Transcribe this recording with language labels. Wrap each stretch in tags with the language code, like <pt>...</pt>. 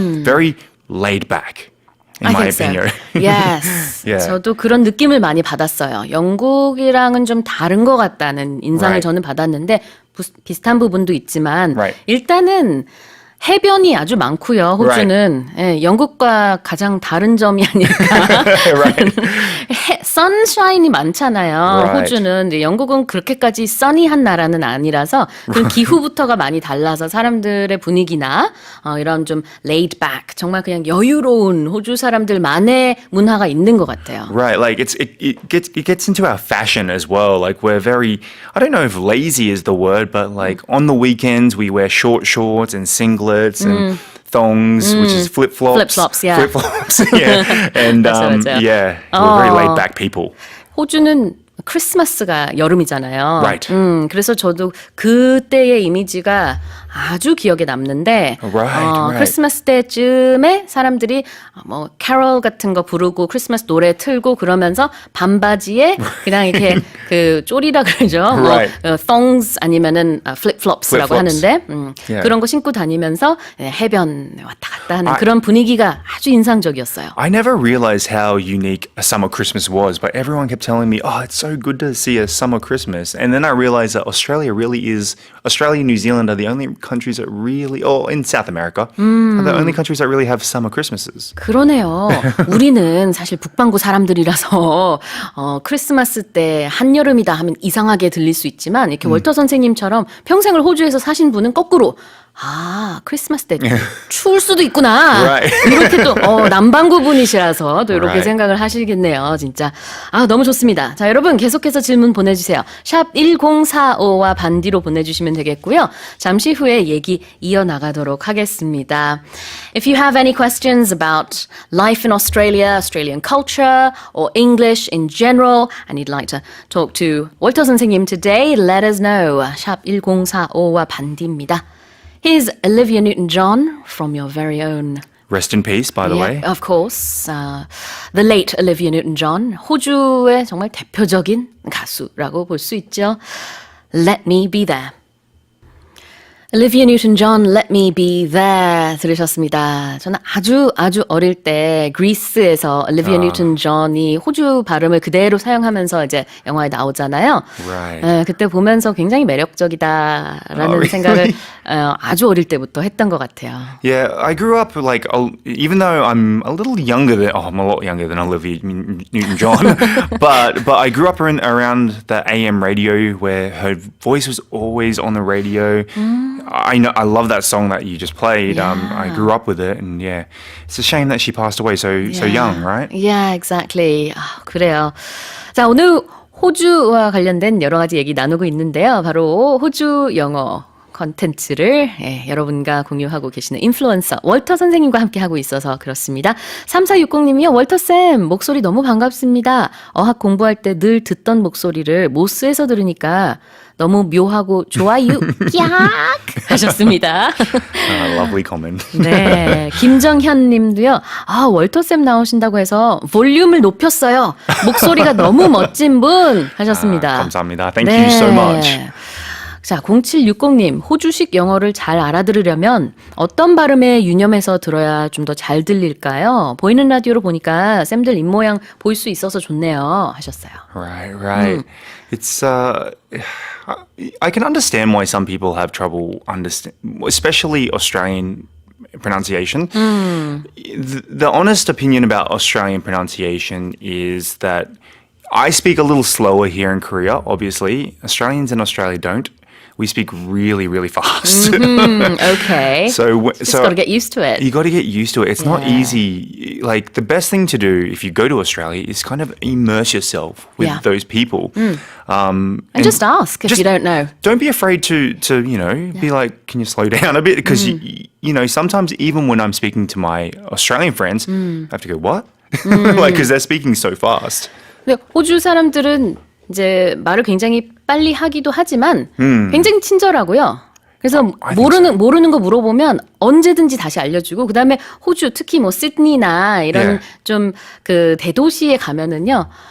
<en>Very laid back. In my opinion. Yes. Yeah.</en> <ko>저도 그런 느낌을 많이 받았어요. 영국이랑은 좀 다른 것 같다는 인상을</ko> <en>Right.</en> <ko>저는 받았는데 비슷한 부분도 있지만</ko> <en>Right.</en> <ko>일단은 해변이 아주 많고요. 호주는 예, 영국과 가장 다른 점이 아닐까. 선샤인이 많잖아요.</ko> <en>Right.</en> <ko>호주는 근데 영국은 그렇게까지 써니한 나라는 아니라서 그 기후부터가 많이 달라서 사람들의 분위기나 이런 좀 laid back 정말 그냥 여유로운 호주 사람들만의 문화가 있는 것 같아요.</ko> <en>Right, like it gets into our fashion as well. Like we're very, I don't know if lazy is the word, but like on the weekends we wear short shorts and singlets and thongs, which is flip-flops. Flip-flops, yeah. Flip-flops, yeah. And</en> <ko>맞아요.</ko> <en>yeah, we're very laid back people.</en> <ko>호주는 크리스마스가 여름이잖아요.</ko> <en>Right.</en> <ko>그래서 저도 그때의 이미지가 아주 기억에 남는데</ko> <en>Right.</en> <ko>크리스마스 때쯤에 사람들이 뭐 캐럴 같은 거 부르고 크리스마스 노래 틀고 그러면서 반바지에 그냥 이렇게 그 쪼리라 그러죠.</ko> <en>Right.</en> <ko>뭐 thongs 아니면은 flip-flops라고</ko> <en>Flip-flops.</en> <ko>하는데</ko> <en>Yeah.</en> <ko>그런 거 신고 다니면서 해변 왔다 갔다 하는 그런 분위기가 아주 인상적이었어요.</ko> <en>I never realized how unique a summer Christmas was, but everyone kept telling me, oh, it's so good to see a summer Christmas. And then I realized that Australia and New Zealand are the only countries that really, or in South America, are the only countries that really have summer Christmases.</en> <ko>그러네요. 우리는 사실 북반구 사람들이라서 크리스마스 때 한여름이다 하면 이상하게 들릴 수 있지만 이렇게 월터 선생님처럼 평생을 호주에서 사신 분은 거꾸로 아, 크리스마스 때 추울 수도 있구나.</ko> <en>Right.</en> <ko>이렇게 또 남반구 분이시라서 또 이렇게</ko> <en>Right.</en> <ko>생각을 하시겠네요. 진짜. 아, 너무 좋습니다. 자, 여러분 계속해서 질문 보내주세요. 샵 1045와 반디로 보내주시면 되겠고요. 잠시 후에 얘기 이어나가도록 하겠습니다.</ko> <en>If you have any questions about life in Australia, Australian culture, or English in general, and you'd like to talk to 월터 선생님 today, let us know.</en> <ko>샵 1045와 반디입니다.</ko> <en>Here's Olivia Newton-John from your very own. Rest in peace, by the way. Of course. The late Olivia Newton-John.</en> <ko>호주의 정말 대표적인 가수라고 볼 수 있죠.</ko> <en>Let me be there.</en> <ko>Olivia Newton-John, Let Me Be There 들으셨습니다. 저는 아주 어릴 때 그리스에서 Olivia Newton-John이 호주 발음을 그대로 사용하면서 이제 영화에 나오잖아요.</ko> <en>Right.</en> <ko>그때 보면서 굉장히 매력적이다라는 생각을 아주 어릴 때부터 했던 것 같아요.</ko> <en>Yeah, I grew up like, even though I'm a little younger than, I'm a lot younger than Olivia Newton-John, but I grew up around the AM radio where her voice was always on the radio. I know, I love that song that you just played. Yeah. I grew up with it, and yeah, it's a shame that she passed away so young, right? Yeah, exactly.</en> <ko>아, 그래요. 자, 오늘 호주와 관련된 여러 가지 얘기 나누고 있는데요. 바로 호주 영어 컨텐츠를 여러분과 공유하고 계시는 인플루언서 월터 선생님과 함께 하고 있어서 그렇습니다. 3460님이요. 월터쌤 목소리 너무 반갑습니다. 어학 공부할 때 늘 듣던 목소리를 모스에서 들으니까 너무 묘하고 좋아요. 깍 하셨습니다.</ko> <en>Lovely comment.</en> <ko>네, 김정현 님도요. 아, 월터쌤 나오신다고 해서 볼륨을 높였어요. 목소리가 너무 멋진 분 하셨습니다. 감사합니다.</ko> <en>Thank you so much.</en> <ko>자, 0760님, 호주식 영어를 잘 알아들으려면 어떤 발음에 유념해서 들어야 좀 더 잘 들릴까요? 보이는 라디오로 보니까 쌤들 입모양 보일 수 있어서 좋네요. 하셨어요.</ko> <en>Right. It's I can understand why some people have trouble especially Australian pronunciation. The honest opinion about Australian pronunciation is that I speak a little slower here in Korea, obviously. Australians in Australia don't. We speak really, really fast. Okay. So Just got to get used to it. You got to get used to it. It's not easy. Like the best thing to do if you go to Australia is kind of immerse yourself with those people. And just ask if you don't know. Don't be afraid to be like, can you slow down a bit? Because you know, sometimes even when I'm speaking to my Australian friends, I have to go, what? Like, because they're speaking so fast.</en> <ko>근데 호주 사람들은 이제 말을 굉장히 빨리 하기도 하지만 굉장히 친절하고요. 그래서 모르는 거 물어보면 언제든지 다시 알려주고 그다음에 호주 특히 뭐 시드니나 이런 좀 그 대도시에 가면은요.</ko>